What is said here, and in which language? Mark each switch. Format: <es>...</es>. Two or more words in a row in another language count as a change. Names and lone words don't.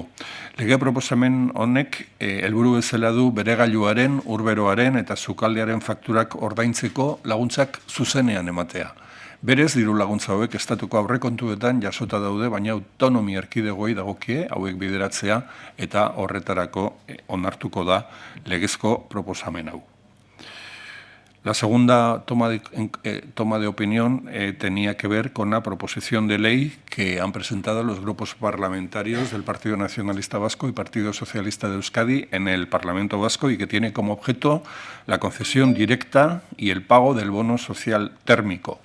<eu>Lege proposamen honek helburu bezala du bere gailuaren, urberoaren eta sukaldearen fakturak ordaintzeko laguntzak zuzenean ematea. Berez, diru laguntza hauek estatuko aurrekontuetan jasota daude, baina autonomia erkidegoei dagokie hauek bideratzea eta horretarako onartuko da legezko proposamen hau.</eu> <es>La segunda toma de opinión tenía que ver con la proposición de ley que han presentado los grupos parlamentarios del Partido Nacionalista Vasco y Partido Socialista de Euskadi en el Parlamento Vasco y que tiene como objeto la concesión directa y el pago del bono social térmico.</es>